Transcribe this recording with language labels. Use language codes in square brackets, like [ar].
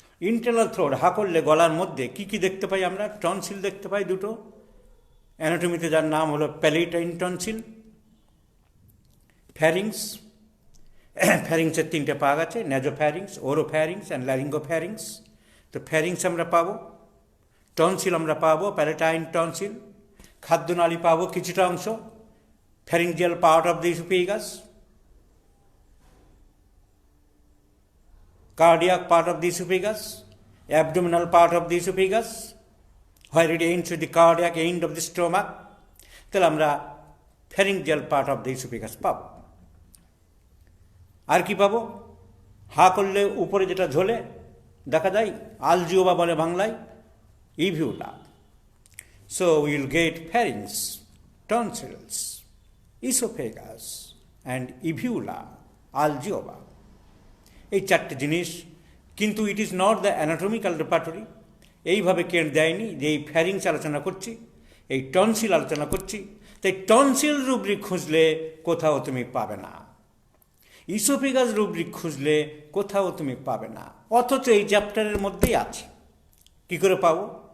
[bn] Internal throat হা করলে গলার মধ্যে কী কী দেখতে পাই আমরা? টনসিল দেখতে পাই দুটো, অ্যানাটমিতে যার নাম হলো প্যালেটাইন টনসিল, ফ্যারিংস, ফ্যারিংসের তিনটে পাক আছে, ন্যাজোফ্যারিংস, ওরোফ্যারিংস অ্যান্ড ল্যারিঙ্গোফ্যারিংস। তো ফ্যারিংস আমরা পাবো, টনসিল আমরা পাবো প্যালেটাইন টনসিল, খাদ্যনালী পাবো কিছুটা অংশ, [en] Pharyngeal part of the oesophagus, cardiac part of the esophagus, abdominal part of the esophagus, where it ends with the cardiac end of the stomach. [bn] তাহলে আমরা [en] pharyngeal part of the esophagus [bn] পাবো। আর কি পাবো? হা করলে উপরে যেটা ঝোলে দেখা যায়, আলজিওবা বলে বাংলায়, ইভিউলা। [en] So will get pharynx, tonsils, esophagus and uvula, algiova। [bn] এই চারটে জিনিস, কিন্তু [en] It is not the anatomical repertory. [bn] এইভাবে কেন্দ্র দেয়নি যে এই ফ্যারিংস আলোচনা করছি, এই টনসিল আলোচনা করছি, তাই টনসিল রুব্রিক খুঁজলে কোথাও তুমি পাবে না, ইসোফেগাস রুব্রিক খুঁজলে কোথাও তুমি পাবে না, অথচ এই চ্যাপ্টারের মধ্যেই আছে। কী করে পাবো?